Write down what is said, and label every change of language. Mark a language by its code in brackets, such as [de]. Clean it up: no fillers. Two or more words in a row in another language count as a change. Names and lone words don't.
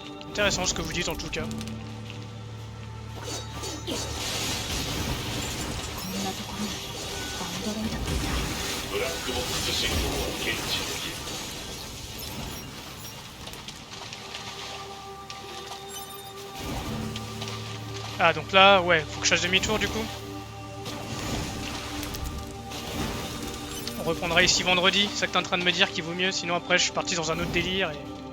[fr] Intéressant ce que vous dites en tout cas. [ja] こんなところにアンドロイドがいた。ブラックボックス信号を検知できる。 [fr] Ah donc là, ouais, faut que je fasse demi-tour du coup. On reprendra ici vendredi, c'est ça que t'es en train de me dire qu'il vaut mieux, sinon après je suis parti dans un autre délire et...